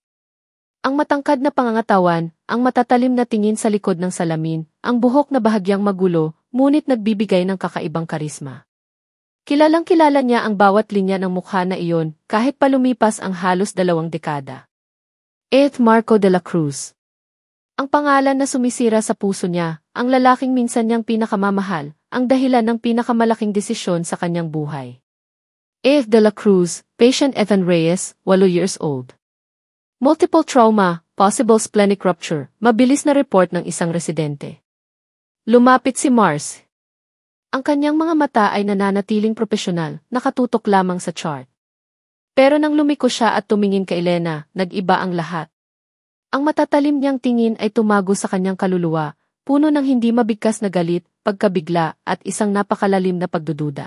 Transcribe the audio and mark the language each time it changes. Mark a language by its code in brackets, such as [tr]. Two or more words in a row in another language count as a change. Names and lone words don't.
[tl] Ang matangkad na pangangatawan, ang matatalim na tingin sa likod ng salamin, ang buhok na bahagyang magulo, ngunit nagbibigay ng kakaibang karisma. Kilalang-kilala niya ang bawat linya ng mukha na iyon, kahit pa lumipas ang halos 2 dekada. Marco de la Cruz. Ang pangalan na sumisira sa puso niya, ang lalaking minsan niyang pinakamamahal, ang dahilan ng pinakamalaking desisyon sa kanyang buhay. De la Cruz, [en] patient Ethan Reyes, 8 years old. Multiple trauma, possible splenic rupture, [tl] mabilis na report ng isang residente. Lumapit si Mars. Ang kanyang mga mata ay nananatiling propesyonal, nakatutok lamang sa chart. Pero nang lumiko siya at tumingin kay Elena, nag-iba ang lahat. Ang matatalim niyang tingin ay tumago sa kanyang kaluluwa, puno ng hindi mabigkas na galit, pagkabigla, at isang napakalalim na pagdududa.